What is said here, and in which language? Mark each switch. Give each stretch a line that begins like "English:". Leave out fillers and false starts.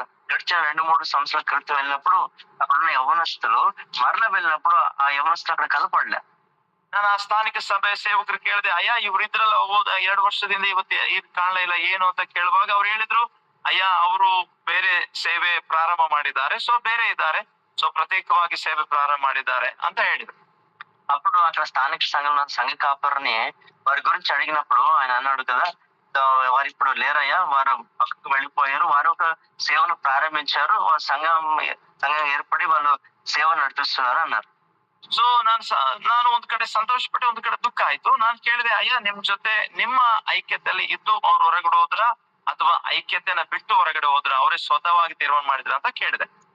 Telugu: గడిచిన 2-3 సంవత్సరాల క్రితం వెళ్ళినప్పుడు అక్కడున్న యవ్వనస్తులు మరలా వెళ్ళినప్పుడు ఆ యవ్వనస్తులు అక్కడ కనపడలే.
Kannada: ನಾನು ಆ ಸ್ಥಾನಿಕ ಸಭೆ ಸೇವಕರು ಕೇಳಿದೆ, ಅಯ್ಯ ಇವ್ರು ಇದ್ರಲ್ಲ 2 ವರ್ಷದಿಂದ ಇವತ್ತು ಕಾಣಲೇ ಇಲ್ಲ, ಏನು ಅಂತ ಕೇಳುವಾಗ ಅವ್ರು ಹೇಳಿದ್ರು, ಅಯ್ಯ ಅವರು ಬೇರೆ ಸೇವೆ ಪ್ರಾರಂಭ ಮಾಡಿದ್ದಾರೆ, ಸೊ ಬೇರೆ ಇದ್ದಾರೆ, సో ప్రత్యేకವಾಗಿ సేవ ప్రారంభ ಮಾಡಿದ್ದಾರೆ ಅಂತ ಹೇಳಿದ್ರು.
Telugu: అప్పుడు అక్కడ స్థానిక సంఘ కాపరిని వారి గురించి అడిగినప్పుడు ఆయన అన్నాడు కదా, వారు ఇప్పుడు లేరయ్యా, వారు పక్కకు వెళ్ళిపోయారు, వారు ఒక సేవను ప్రారంభించారు, వారు సంఘం ఏర్పడి వాళ్ళు సేవ నడిపిస్తున్నారు అన్నారు.
Kannada: ಸೊ ನಾನು ಒಂದ್ ಕಡೆ ಸಂತೋಷ ಪಟ್ಟೆ, ಒಂದ್ ಕಡೆ ದುಃಖ ಆಯ್ತು. ನಾನು ಕೇಳಿದೆ, ಅಯ್ಯ ನಿಮ್ ಜೊತೆ ನಿಮ್ಮ ಐಕ್ಯತೆಯಲ್ಲಿ ಇದ್ದು ಅವ್ರು ಹೊರಗಡೆ ಹೋದ್ರ ಅಥವಾ ಐಕ್ಯತೆನ ಬಿಟ್ಟು ಹೊರಗಡೆ ಹೋದ್ರ, ಅವರೇ ಸ್ವತಃವಾಗಿ ತೀರ್ಮಾನ ಮಾಡಿದ್ರ ಅಂತ ಕೇಳಿದೆ.